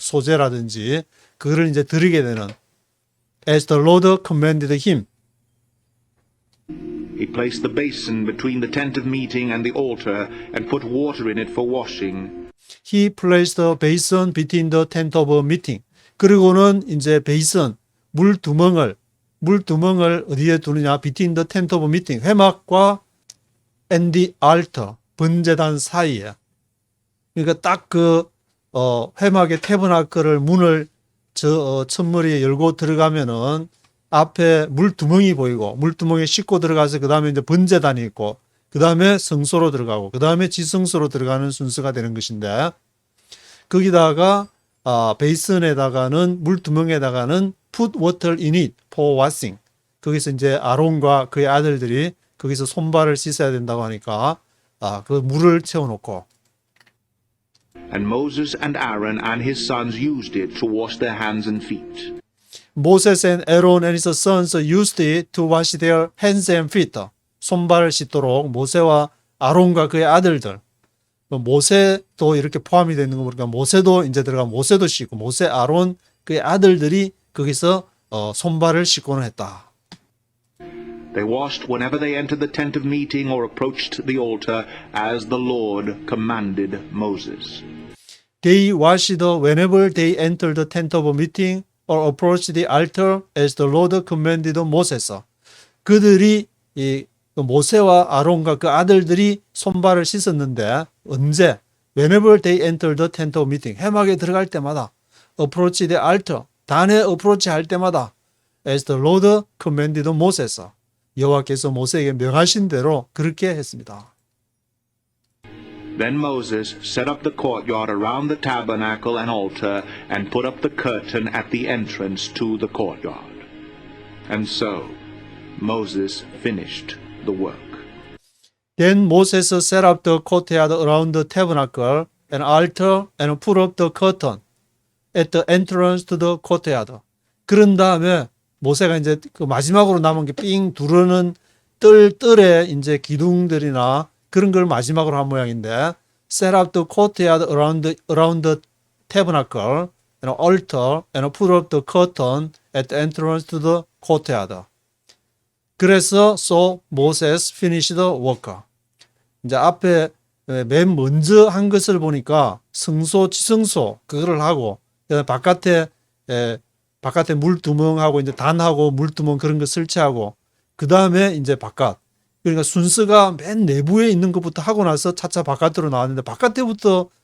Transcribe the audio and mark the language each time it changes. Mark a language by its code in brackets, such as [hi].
[ko] 소재라든지 그거를 이제 드리게 되는 [en] as the Lord commanded him. He placed the basin between the tent of meeting and the altar and put water in it for washing. He placed the basin between the tent of meeting. [ko] 그리고는 이제 베이슨 물두멍을 어디에 두느냐? [en] between the tent of meeting [ko] 회막과 [en] and the altar [ko] 번제단 사이에. 그러니까 딱 그 회막의 태브나클을 문을 첫머리에 열고 들어가면은 앞에 물두멍이 보이고 물두멍에 씻고 들어가서 그 다음에 이제 번제단이 있고 그 다음에 성소로 들어가고 그 다음에 지성소로 들어가는 순서가 되는 것인데 거기다가 베이슨에다가는 물두멍에다가는 [en] put water in it for washing. [ko] 거기서 이제 아론과 그의 아들들이 거기서 손발을 씻어야 된다고 하니까 그 물을 채워놓고 [en] And Moses and Aaron and his sons used it to wash their hands and feet. Moses and Aaron and his sons used it to wash their hands and feet. [ko] 손발을 씻도록 모세와 아론과 그의 아들들. 모세도 이렇게 포함이 되는 거 보니까 모세도 이제 들어가면 모세도 씻고 모세, 아론, 그의 아들들이 거기서 손발을 씻고는 했다. [en] They washed whenever they entered the tent of meeting or approached the altar as the Lord commanded Moses. They washed whenever they entered the tent of meeting or approached the altar as the Lord commanded Moses. [ko] 그들이 이 모세와 아론과 그 아들들이 손발을 씻었는데 언제? [en] Whenever they entered the tent of meeting. [ko] 회막에 들어갈 때마다 [en] approach the altar. [ko] 단에 approach 할 때마다 [en] as the Lord commanded Moses. [ko] 여호와께서 모세에게 명하신 대로 그렇게 했습니다. [en] Then Moses set up the courtyard around the tabernacle and altar and put up the curtain at the entrance to the courtyard. And so Moses finished the work. Then Moses set up the courtyard around the tabernacle and altar and put up the curtain at the entrance to the courtyard. [ko] 그런 다음에 모세가 이제 그 마지막으로 남은 게 삥 두르는 뜰에 이제 기둥들이나 그런 걸 마지막으로 한 모양인데 [en] set up the courtyard around the tabernacle and altar and put up the curtain at the entrance to the courtyard. 그래서 so Moses finished the work. [ko] 이제 앞에 맨 먼저 한 것을 보니까 성소, 지성소 그거를 하고 바깥에 물두멍하고 이제 단하고 물두멍 그런 거 설치하고 그 다음에 이제 바깥. 그러니까 순서가 맨 내부에 있는 것부터 하고 나서 차차 바깥으로 나왔는데 바깥에부터